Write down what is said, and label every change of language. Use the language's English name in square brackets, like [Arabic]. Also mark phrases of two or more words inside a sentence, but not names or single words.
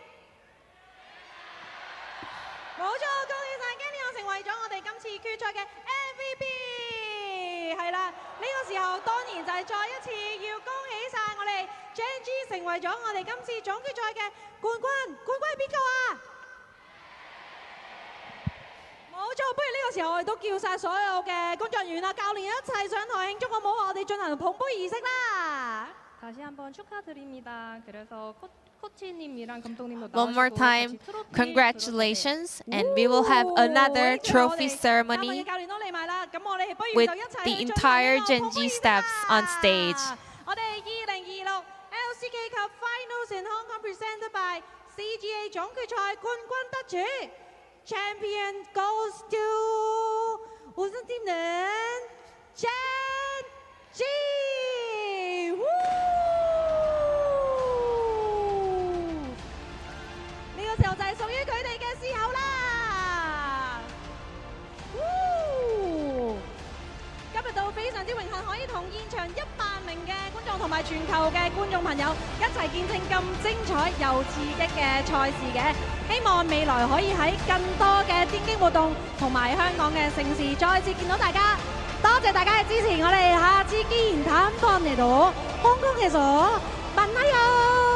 [Cantonese] 冇錯，恭喜晒 Canyon 成為咗我哋今次決賽嘅 MVP。係啦，呢個時候當然就係再一次要恭喜晒我哋 GENG 成為咗我哋今次總決賽嘅冠軍。冠軍係邊個啊？冇錯，不如呢個時候我哋都叫晒所有嘅工作人員啊、教練一齊上台慶祝好唔好？我哋進行捧杯儀式啦！ [Korean] 다시 한번 축하드립니다. 그래서 코치님이랑 감독님도 [English] One more time, congratulations, and we will have another trophy ceremony with the entire GENG staffs on stage. [Cantonese] 我哋2026 LCK Cup Finals in Hong Kong presented by CGA 總決賽冠軍得主 [English] Champion goes to [Cantonese] 우승팀은 GENG! 呢個時候就係屬於佢哋嘅時候啦！今日都非常之榮幸可以同現場100名嘅觀眾同埋全球嘅觀眾朋友一齊見證咁精彩又刺激嘅賽事嘅。希望未來可以喺更多嘅電競活動同埋香港嘅盛事再次見到大家。多謝大家嘅支持，我哋下次見。 [Korean] 단번에도 홍콩에서 만나요!